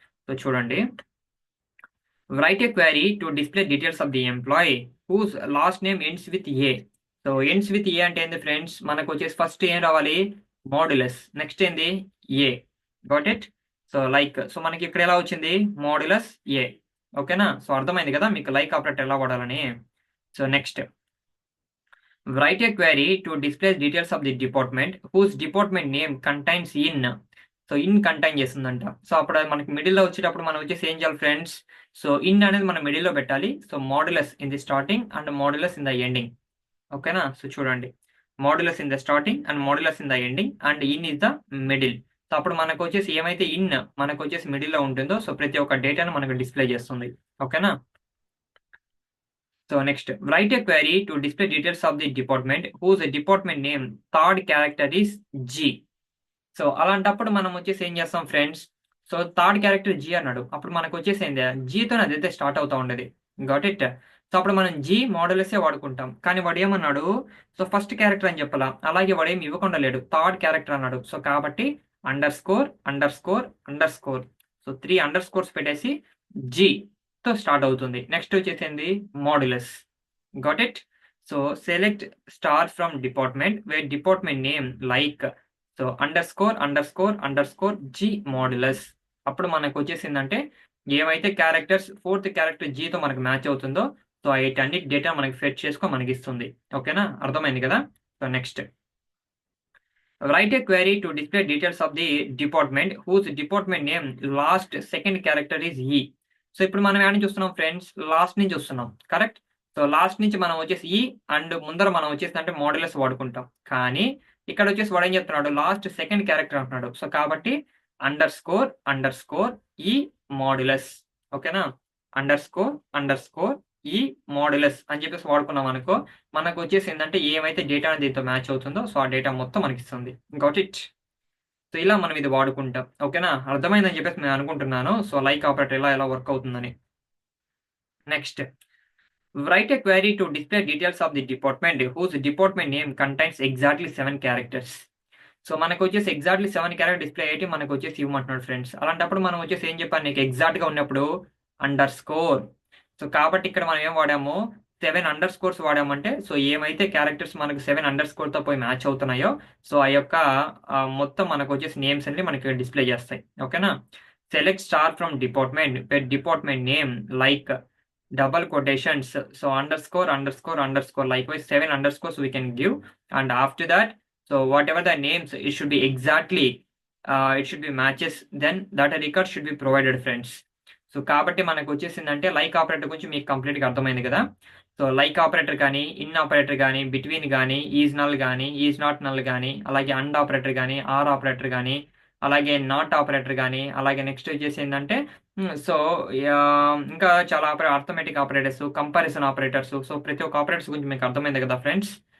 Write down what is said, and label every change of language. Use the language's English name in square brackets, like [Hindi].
[Telugu] So చూడండి [English] write a query to display details of the employee whose last name ends with A. [Telugu] So ends with ఏ అంటే ఏంది friends మనకు వచ్చేసి first ఏం రావాలి modulus next ఏంది ఏ. Got it. So like so మనకి ఇక్కడ ఎలా వచ్చింది మోడ్యులస్ ఏ. ఓకేనా? సో, అర్థమైంది కదా మీకు లైక్ ఆపరేటర్ ఎలా వాడాలని. [English] So, next write a query to display details of the department whose department name contains in. [Telugu] So, in contain చేస్తుందంట. సో, అప్పుడు అది మనకి మిడిల్‌లో వచ్చేటప్పుడు మనం వచ్చేసి ఏం చేయాలి ఫ్రెండ్స్? సో, ఇన్ అనేది మనం మిడిల్‌లో పెట్టాలి. So, [English] Modulus in the starting and modulus in the ending. [Telugu] ఓకేనా? సో, చూడండి. [English] Modulus in the starting and modulus in the ending and in is the middle. [Telugu] So, అప్పుడు మనకొచ్చేసి ఏమైతే ఇన్ మనకొచ్చేసి మిడిల్‌లో ఉంటుందో సో, ప్రతి ఒక్క డేటాను మనకు డిస్‌ప్లే చేస్తుంది. ఓకేనా? [English] So, next write a query to display details of the department whose department name third character is G. [Telugu] So, అలాంటప్పుడు మనం వచ్చేసి ఏం చేస్తాం friends? So, third character G అన్నాడు. అప్పుడు మనకొచ్చేసి ఏంది జీతోని అదైతే స్టార్ట్ అవుతా ఉండేది. Got it? సో, అప్పుడు మనం జి మోడలెసే వాడుకుంటాం. కానీ వాడేమన్నాడు? సో, ఫస్ట్ క్యారెక్టర్ అని చెప్పలా. అలాగే వాడేమి ఇవ్వకుండా లేడు. థర్డ్ క్యారెక్టర్ అన్నాడు. సో, కాబట్టి అండర్‌స్కోర్, అండర్‌స్కోర్, అండర్‌స్కోర్. సో, 3 అండర్‌స్కోర్స్ పెట్టేసి తో స్టార్ట్ అవుతుంది. నెక్స్ట్ వచ్చేసింది modulus. Got it? So, select star from department wear department name like so, underscore, underscore, underscore G modulus. అప్పుడు మనకొచ్చేసిందంటే ఏవైతే క్యారెక్టర్స్ ఫోర్త్ క్యారెక్టర్ జీతో మనకు మ్యాచ్ అవుతుందో సో, వీటన్నిటి డేటా మనకి ఫెచ్ చేసుకొని మనకిస్తుంది. ఓకేనా? అర్థమైంది కదా? [English] So, next write a query to display details of the department whose department name last second character is E. [Telugu] So, ఇప్పుడు మనం ఏడ నుంచి చూస్తున్నాం ఫ్రెండ్స్? లాస్ట్ నుంచి చూస్తున్నాం. కరెక్ట్? సో, లాస్ట్ నుంచి మనం వచ్చేసి ఈ అండ్ ముందర మనం వచ్చేసిందంటే మోడ్యులస్ వాడుకుంటాం. కానీ ఇక్కడొచ్చేసి వాడేం చెప్తున్నాడు? లాస్ట్ సెకండ్ క్యారెక్టర్ అంటున్నాడు. సో, కాబట్టి అండర్‌స్కోర్, అండర్‌స్కోర్ ఈ మోడ్యులస్. ఓకేనా? అండర్‌స్కోర్, అండర్‌స్కోర్ ఈ మోడ్యులస్ అని చెప్పేసి వాడుకున్నామనుకో మనకొచ్చేసి ఏందంటే ఏమైతే డేటా దీంతో మ్యాచ్ అవుతుందో సో, ఆ డేటా మొత్తం మనకిస్తుంది. Got it? సో, ఇలా మనం ఇది వాడుకుంటాం. ఓకేనా? అర్థమైందని చెప్పేసి నేను అనుకుంటున్నాను. సో, లైక్ ఆపరేటర్ ఎలా వర్క్ అవుతుందని. [English] Next write a query to display details of the department whose department name contains exactly 7 characters. [Telugu] So, మనకొచ్చేసి exactly 7 character display అయ్యేటివి మనకొచ్చేసి ఇవ్వమంటున్నాడు ఫ్రెండ్స్. అలాంటప్పుడు మనం వచ్చేసి ఏం చెప్పాను నీకు ఎగ్జాక్ట్‌గా ఉన్నప్పుడు అండర్‌స్కోర్. సో, కాబట్టి ఇక్కడ మనం ఏం వాడాము 7 అండర్‌స్కోర్స్ వాడామంటే సో, ఏమైతే క్యారెక్టర్స్ మనకు 7 అండర్‌స్కోర్‌తో పోయి మ్యాచ్ అవుతున్నాయో సో, ఆ యొక్క మొత్తం మనకొచ్చేసి నేమ్స్ అన్ని మనకి డిస్‌ప్లే చేస్తాయి. ఓకేనా? Select star from department wear department name like [English] double quotations so underscore underscore underscore likewise 7 underscores we can give and after that so whatever the names it should be exactly it should be matches then that a record should be provided friends. [Telugu] So, కాబట్టి మనకొచ్చేసిందంటే like operator గురించి మీకు కంప్లీట్‌గా అర్థమైంది కదా! So, like operator కానీ, in operator గానీ, between గానీ, is null గానీ, ఈజ్ నాట్ నల్ గానీ, అలాగే అండ్ ఆపరేటర్ గానీ, ఆర్ ఆపరేటర్ గానీ, అలాగే నాట్ ఆపరేటర్ గానీ, అలాగే నెక్స్ట్ వచ్చేసి ఏందంటే సో, ఇంకా చాలా arithmetic operators, comparison operators so, ప్రతి ఒక్క ఆపరేటర్స్ గురించి మీకు అర్థమైంది కదా ఫ్రెండ్స్.